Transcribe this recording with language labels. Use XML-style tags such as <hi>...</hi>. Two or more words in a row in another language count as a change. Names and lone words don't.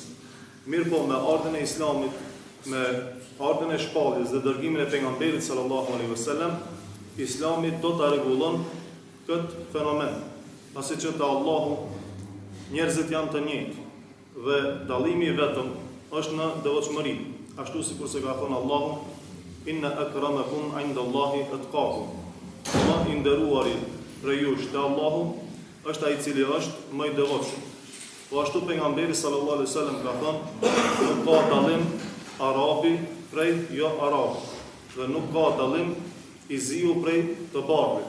<sq>Mirë po, me ardhen e islamit, me ardhen e shpalljes dhe dërgimin e pejgamberit</sq> <ar>صلى الله عليه وسلم,</ar> <sq>islami do ta rregullon këtë fenomen. Pasi që te Allahu njerëzit janë të njëjtë dhe dallimi vetëm është në devotshmëri, ashtu sikur se ka thënë Allahu:</sq> <ar>إن أكرمكم عند الله أتقاكم.</ar> <sq>Më i nderuari prej jush te Allahu është ai i cili është më i devotshëm. Po ashtu pejgamberi</sq> <ar>صلى الله عليه وسلم</ar> <sq>ka thënë: nuk ka dallim arabi prej jo arab, dhe nuk ka dallim i ziu prej të bardhit.</sq>